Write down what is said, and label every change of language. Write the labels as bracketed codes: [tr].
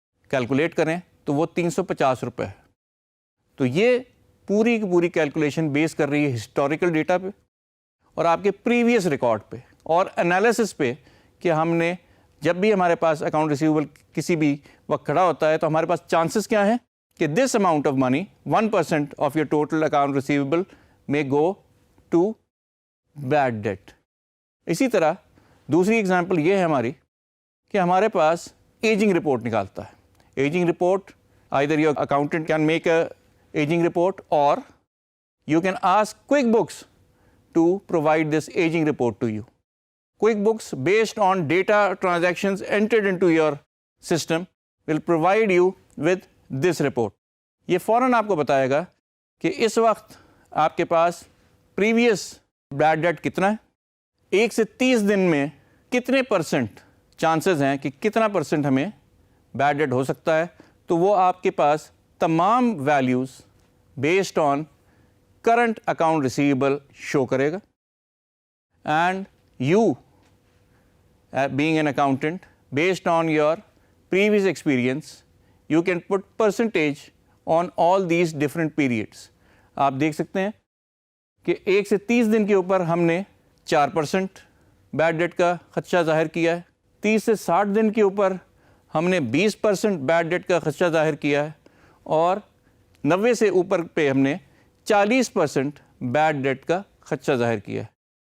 [ur] Calculate کریں تو وہ 350 روپے ہے. تو یہ پوری کی پوری کیلکولیشن بیس کر رہی ہے ہسٹوریکل ڈیٹا پہ اور آپ کے پریویس ریکارڈ پہ اور انالیسس پہ کہ ہم نے جب بھی ہمارے پاس اکاؤنٹ ریسیویبل کسی بھی وقت کھڑا ہوتا ہے تو ہمارے پاس چانسز کیا ہیں کہ [en] This amount of money 1% of your total account receivable میں go to bad debt. [ur] اسی طرح دوسری ایگزامپل یہ ہے ہماری کہ ہمارے پاس ایجنگ رپورٹ نکالتا ہے. [en] Ageing report either your accountant can make a aging report or you can ask QuickBooks to provide this aging report to you. QuickBooks, based on data transactions entered into your system, will provide you with this report. [ur] یہ فوراً آپ کو بتائے گا کہ اس وقت آپ کے پاس previous bad debt کتنا ہے, 1 سے 30 دن میں کتنے پرسنٹ چانسز ہیں کہ کتنا پرسنٹ ہمیں بیڈ ڈیٹ ہو سکتا ہے. تو وہ آپ کے پاس تمام values based on current account receivable شو کرے گا. [en] And you being an accountant, based on your previous experience, you can put percentage on all these different periods. [ur] آپ دیکھ سکتے ہیں کہ 1 سے 30 دن کے اوپر ہم نے 4% بیڈ ڈیٹ کا خدشہ ظاہر کیا ہے, 30 سے 60 دن کے اوپر ہم نے 20% بیڈ ڈیٹ کا خدشہ ظاہر کیا ہے, اور 90 سے اوپر پہ ہم نے 40% بیڈ ڈیٹ کا خدشہ ظاہر کیا ہے.